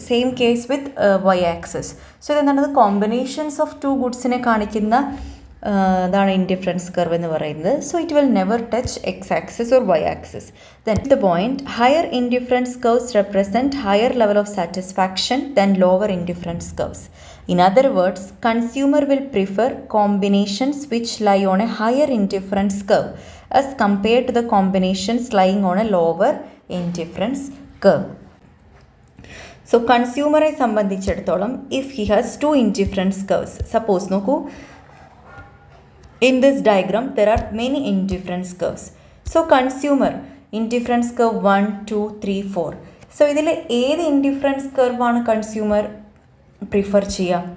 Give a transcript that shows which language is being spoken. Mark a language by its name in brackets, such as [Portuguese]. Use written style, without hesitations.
[English] Same case with Y axis. [Malayalam] So ഇതെന്താണ്? Combinations of two ഗുഡ്സിനെ കാണിക്കുന്ന ഇതാണ് ഇൻഡിഫറൻസ് കർവ് എന്ന് പറയുന്നത്. [English] So it will never touch X axis or Y axis. Then the point higher indifference curves represent higher level of satisfaction than lower indifference curves. In other words, consumer will prefer combinations which lie on a higher indifference curve as compared to the combinations lying on a lower indifference curve. So [Malayalam] കൺസ്യൂമറെ സംബന്ധിച്ചിടത്തോളം [English] If he has two indifference curves, suppose നോക്കൂ, in this diagram there are many indifference curves. So consumer indifference curve 1 2 3 4. [Malayalam] So ഇതിൽ ഏത് indifference curve ആണ് consumer prefer ചെയ്യുക?